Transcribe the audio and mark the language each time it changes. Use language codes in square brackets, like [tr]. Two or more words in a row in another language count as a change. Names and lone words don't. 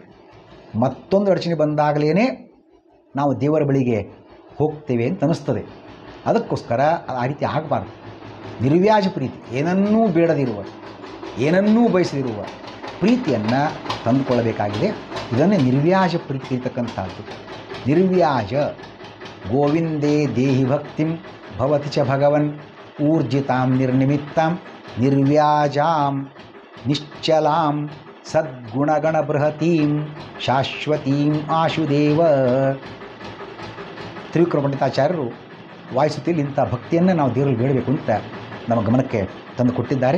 [kn] ಮತ್ತೊಂದು ಅಡಚಣೆ ಬಂದಾಗಲೇ ನಾವು ದೇವರ ಬಳಿಗೆ ಹೋಗ್ತೇವೆ ಅಂತ ಅನ್ನಿಸ್ತದೆ. ಅದಕ್ಕೋಸ್ಕರ ಆ ರೀತಿ ಆಗಬಾರ್ದು. ನಿರ್ವ್ಯಾಜ ಪ್ರೀತಿ, ಏನನ್ನೂ ಬೇಡದಿರುವ, ಏನನ್ನೂ ಬಯಸದಿರುವ ಪ್ರೀತಿಯನ್ನು ತಂದುಕೊಳ್ಳಬೇಕಾಗಿದೆ. ಇದನ್ನೇ ನಿರ್ವ್ಯಾಜ ಪ್ರೀತಿ ಇರತಕ್ಕಂಥದ್ದು. [sa] ನಿರ್ವ್ಯಾಜ ಗೋವಿಂದೇ ದೇಹಿ ಭಕ್ತಿಂ ಭವತಿ ಚ ಭಗವನ್ ಊರ್ಜಿತಾಂ ನಿರ್ನಿಮಿತ್ತಾಂ ನಿರ್ವ್ಯಾಜಾಂ ನಿಶ್ಚಲಾಂ ಸದ್ಗುಣಗಣ ಬೃಹತೀಂ ಶಾಶ್ವತೀಂ ಆಶುದೇವ. [kn] ತ್ರಿವಿಕ್ರಮ ಪಂಡಿತಾಚಾರ್ಯರು ವಾಯುಸ್ತುತಿಯಲ್ಲಿ ಇಂಥ ಭಕ್ತಿಯನ್ನು ನಾವು ದೇವರಲ್ಲಿ ಬೇಡಬೇಕು ಅಂತ ನಮ್ಮ ಗಮನಕ್ಕೆ ತಂದು ಕೊಟ್ಟಿದ್ದಾರೆ.